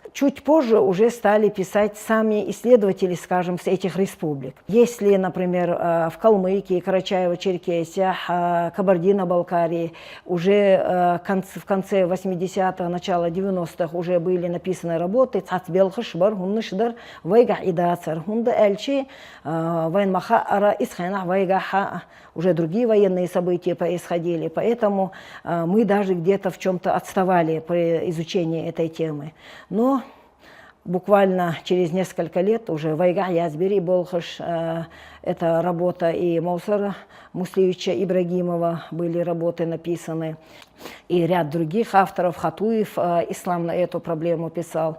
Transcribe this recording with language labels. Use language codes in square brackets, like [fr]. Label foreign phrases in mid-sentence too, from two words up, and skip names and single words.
[ru] Чуть позже уже стали писать сами исследователи, скажем, с этих республик. Если, например, в Калмыкии, Карачаево-Черкесия, Кабардино-Балкарии уже в конце 80-х, начало 90-х уже были написаны работы «Цацбелхашбар, Хуннышдар, Вайга Идацар, Хунда Эльчи, Вайнмаха Ара Исхайнах Вайгаха». Уже другие военные события происходили, поэтому мы даже где-то в чем-то отставали при изучении этой темы. Но буквально через несколько лет уже «Вайга Язбери Болхаш», это работа и Маусара Муслевича Ибрагимова, были работы написаны, и ряд других авторов, Хатуев ислам на эту проблему писал.